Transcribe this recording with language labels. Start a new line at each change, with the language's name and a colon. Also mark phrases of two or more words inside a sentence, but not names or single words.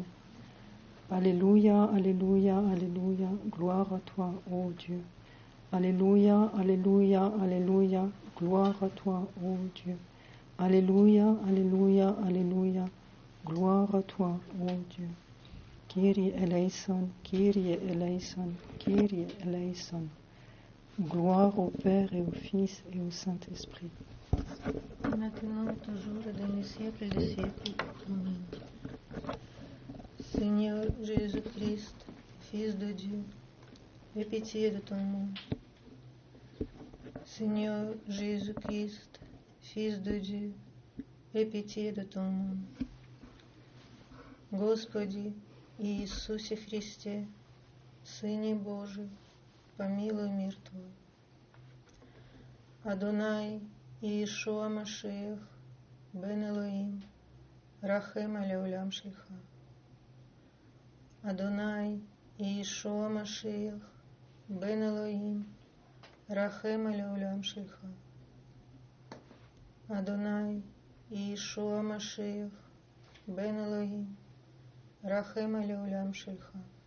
French: Alléluia, Alléluia, Alléluia, gloire à toi, ô Dieu. Alléluia, Alléluia, Alléluia, gloire à toi, ô Dieu. Alléluia, Alléluia, Alléluia, gloire à toi, ô Dieu.
Greek: Κύριε ελέησον, Κύριε ελέησον, Κύριε ελέησον.
French: Gloire au Père et au Fils et au Saint-Esprit. Maintenant et toujours et dans les siècles des siècles. Amen. Seigneur Jésus-Christ, Fils de Dieu, aie pitié de ton monde. Seigneur Jésus-Christ, Fils de Dieu, aie pitié de ton monde.
Russian: Господи Иисусе Христе, Сыне Божий, помилуй мир Твой.
Hebrew: אדוני ישוע משיח, בן אלוהים, רחם על עולם שלך. אדוני ישוע משיח, בן אלוהים, רחם על עולם שלך. אדוני ישוע משיח, בן אלוהים, רחם על עולם שלך.